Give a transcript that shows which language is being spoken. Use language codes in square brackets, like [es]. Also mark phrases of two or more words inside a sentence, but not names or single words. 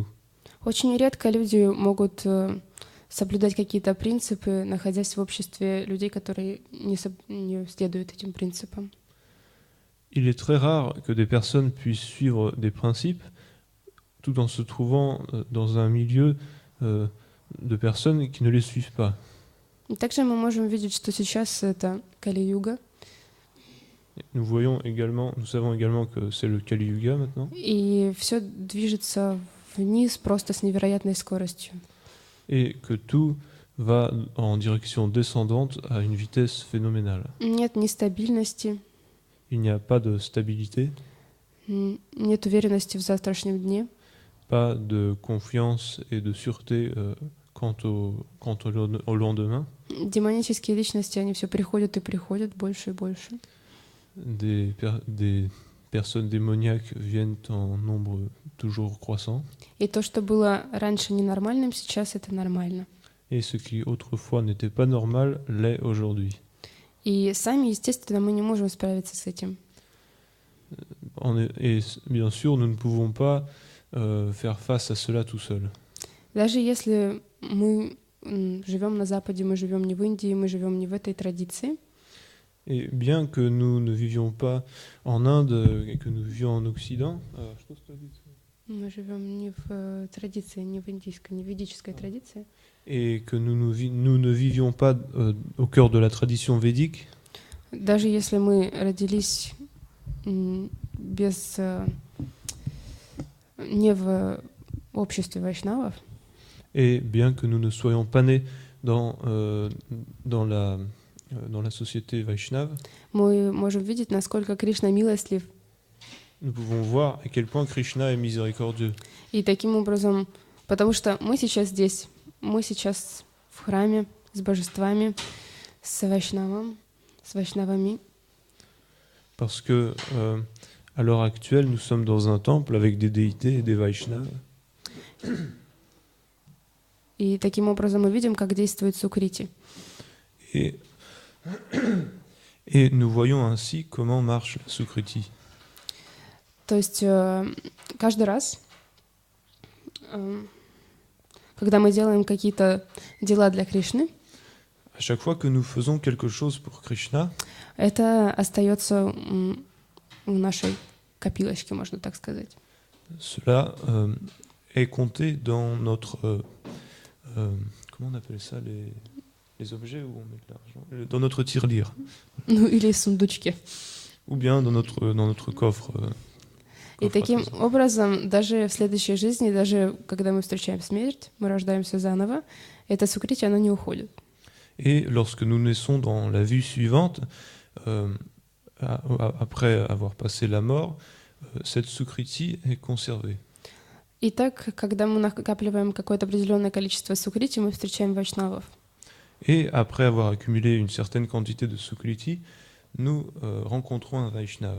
[ru] Очень редко люди могут соблюдать какие-то принципы, находясь в обществе людей, которые не следуют этим принципам. [fr] Il est très rare que des personnes puissent suivre des principes tout en se trouvant dans un milieu de personnes qui ne les suivent pas. [ru] И также мы можем видеть, что сейчас это Кали-юга, [fr] Nous savons également que c'est le Kali Yuga maintenant, [ru] И все движется вниз просто с невероятной скоростью. [fr] et que tout va en direction descendante à une vitesse phénoménale. [ru] Нет ни стабильности, [fr] Il n'y a pas de stabilité, [ru] нет уверенности в завтрашнем дне. [fr] pas de confiance et de sûreté quant au lendemain. [ru] Демонические личности, они все приходят и приходят больше и больше. [fr] Des personnes démoniaques viennent en nombre toujours croissant. [ru] И то, что было раньше ненормальным, сейчас это нормально. [fr] Et ce qui autrefois n'était pas normal l'est aujourd'hui. [ru] И сами, естественно, мы не можем справиться с этим. [fr] Et bien sûr, nous ne pouvons pas faire face à cela tout seul. [ru] Даже если мы живем на Западе, мы живем не в Индии, мы живем не в этой традиции, [fr] Et bien que nous ne vivions pas en Inde et que nous vivions en Occident, [ru] мы живем не в традиции, не в индийской, не в ведической традиции, [fr] et que nous ne vivions pas au cœur de la tradition védique, [ru] даже если мы родились без не в обществе вайшнавов, [fr] et bien que nous ne soyons pas nés dans la société Vaishnava, [ru] мы можем видеть, насколько Кришна милостлив. [fr] nous pouvons voir à quel point Krishna est miséricordieux. [ru] И таким образом, потому что мы сейчас здесь, мы сейчас в храме с божествами, с вайшнавами. [fr] Parce que à l'heure actuelle, nous sommes dans un temple avec des déités et des Vaishnavas. [ru] И таким образом мы видим, как действует Сукрити. [fr] Et nous voyons ainsi comment marche la Sukriti. [ru] То есть каждый раз, когда мы делаем какие-то дела для Кришны, [fr] À chaque fois que nous faisons quelque chose pour Krishna, [ru] это остается в нашей копилочке, можно так сказать. [fr] Cela est compté dans notre comment on appelle ça, les objets où on met de l'argent, dans notre tirelire, [ru] Ну или сундучки. [fr] ou bien dans notre coffre. [ru] И таким образом, даже в следующей жизни, даже когда мы встречаем смерть, мы рождаемся заново, эта Сукрити, она не уходит. [fr] Et lorsque nous naissons dans la vie suivante, après avoir passé la mort, cette Sukriti est conservée. [ru] Итак, когда мы накапливаем какое-то определенное количество Сукрити, мы встречаем вайшнавов. [fr] Et après avoir accumulé une certaine quantité de Sukriti, nous rencontrons un Vaishnava.